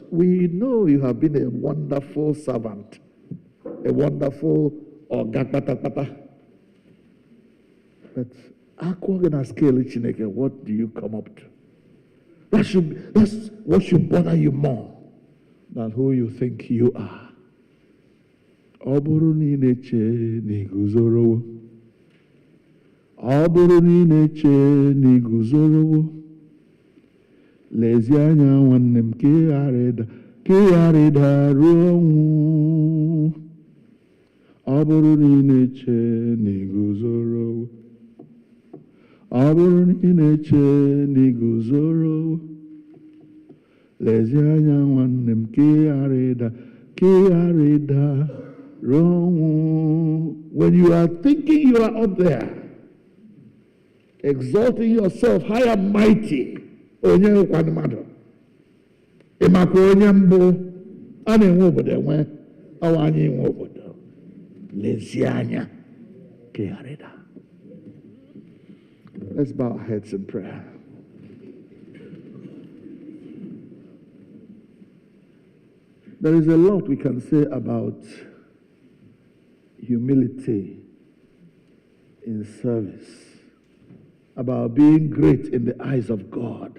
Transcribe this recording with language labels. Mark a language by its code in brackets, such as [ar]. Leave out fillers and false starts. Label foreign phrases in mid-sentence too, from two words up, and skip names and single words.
[en] We know you have been a wonderful servant, a wonderful ogakpatapata. But Chineke, what do you come up to? That's what should bother you more than who you think you are. [ig] Ọ bụrụ na ị na-eche na iguzorowo. Ọ bụrụ na ị na-eche na iguzorowo. Lezie anya nwanne m ka ị ghara ịda ruo ọnwụ. Ọ bụrụ na ị na-eche na iguzorowo. Ọ bụrụ na ị na-eche na iguzorowo. Lezie anya nwanne m ka ị ghara ịda wrong. [en] When you are thinking you are up there, exalting yourself high and mighty, [ig] onye kwanu mmadụ. Ịmakwa onye mbụ a na-enwe obodo enwe, ọwa anyị enwe obodo. Lezie anya ka ị ghara ịda. [en] Let's bow our heads in prayer. There is a lot we can say about humility in service, about being great in the eyes of God.